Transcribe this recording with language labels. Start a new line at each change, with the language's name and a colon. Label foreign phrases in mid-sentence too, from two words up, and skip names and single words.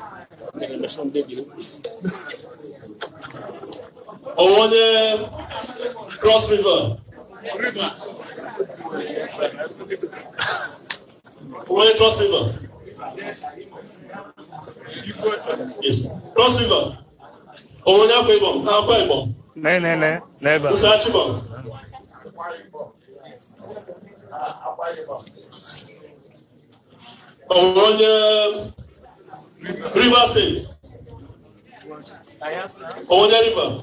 English: Only Cross River. Only Cross River. Yes. Cross River. Only Aquabom. Aquabom. No, never. Usachibom. Only River State. Only River.